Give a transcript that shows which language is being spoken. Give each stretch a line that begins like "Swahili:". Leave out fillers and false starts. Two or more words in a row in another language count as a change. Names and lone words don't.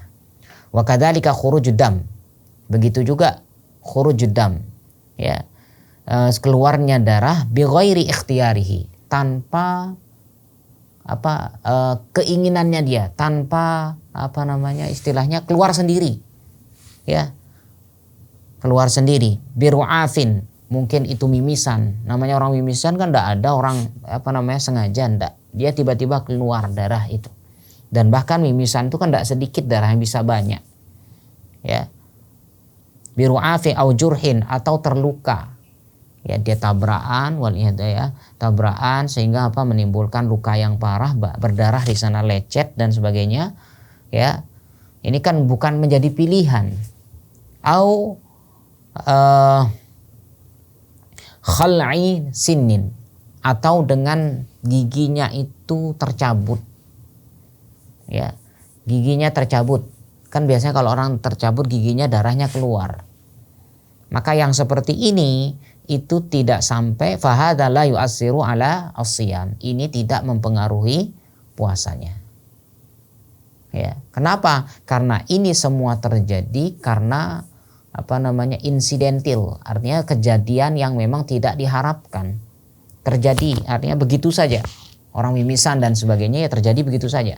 Arabic: وكذلك خروج الدم,
Indonesian: begitu juga
Arabic: خروج الدم,
Indonesian: ya, keluarnya darah
Arabic: بغير اختياره,
Indonesian: tanpa keinginannya dia, tanpa istilahnya keluar sendiri, ya, keluar sendiri. Biru'afin, mungkin itu mimisan, namanya orang mimisan kan tidak ada orang sengaja, ndak, dia tiba-tiba keluar darah itu. Dan bahkan mimisan itu kan tidak sedikit darah, yang bisa banyak, ya.
Arabic: برعاف أو جرح,
Indonesian: atau terluka, ya dia tabrakan, ya, tabrakan sehingga apa menimbulkan luka yang parah, berdarah di sana, lecet dan sebagainya, ya. Ini kan bukan menjadi pilihan.
Arabic: أو خلع سن,
Indonesian: atau dengan giginya itu tercabut, ya, giginya tercabut. Kan biasanya kalau orang tercabut giginya darahnya keluar. Maka yang seperti ini itu tidak sampai
Arabic: فهذا لا يؤثر على الصيام.
Indonesian: Ini tidak mempengaruhi puasanya. Ya, kenapa? Karena ini semua terjadi karena insidental, artinya kejadian yang memang tidak diharapkan. Terjadi, artinya begitu saja. Orang mimisan dan sebagainya ya terjadi begitu saja.